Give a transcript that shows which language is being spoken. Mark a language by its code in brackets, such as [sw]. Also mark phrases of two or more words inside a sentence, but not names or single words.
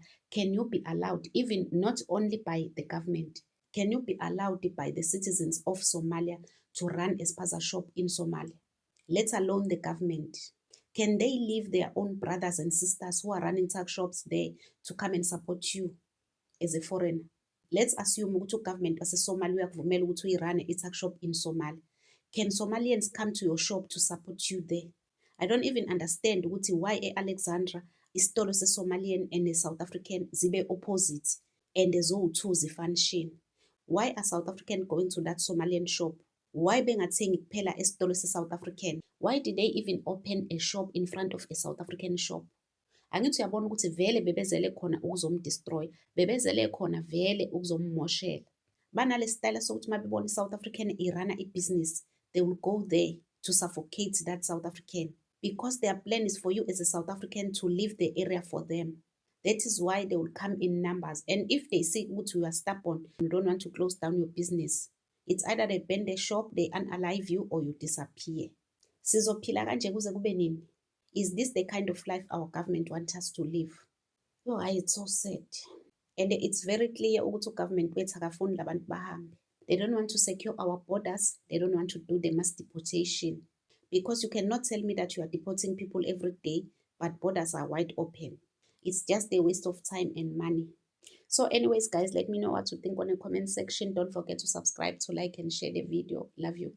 [en] Can you be allowed, even not only by the government, can you be allowed by the citizens of Somalia to run a spaza shop in Somalia? Let alone the government. Can they leave their own brothers and sisters who are running tuck shops there to come and support you as a foreigner? Let's assume [zu] ukuthi government waseSomalia uyakuvumela ukuthi uyirun i- [en] tuck shop in Somalia. Can Somalians come to your shop to support you there? I don't even understand ukuthi why Alexandra [zu] isitolo se-Somalian [en] and a South African zibe opposite and [zu] zowu-two zifunction. [en] Why are South African going to that Somalian shop Why [zu] bengathengi kuphela esitolo se-South African? [en] Why did they even open a shop in front of a South African shop? [zu] Angithi uyabona ukuthi vele bebezele khona ukuzomdestroy, bebezele khona vele ukuzommoshela. Banale style sokuthi uma bebona i-South African irana ibhizinisi, [en] they will go there to suffocate that South African. Because their plan is for you as a South African to leave the area for them. That is why they will come in numbers. And if they see that you are stubborn, you don't want to close down your business, it's either they burn the shop, they unalive you, or you disappear. [zu] Sizophila kanje kuze kube nini? [en] Is this the kind of life our government wants us to live? Oh, it's so sad. And it's very clear [zu] ukuthi government wethu akafuni labantu bahambe. [en] They don't want to secure our borders. They don't want to do the mass deportation. Because you cannot tell me that you are deporting people every day, but borders are wide open. It's just a waste of time and money. So anyways, guys, let me know what you think on the comment section. Don't forget to subscribe, to like and share the video.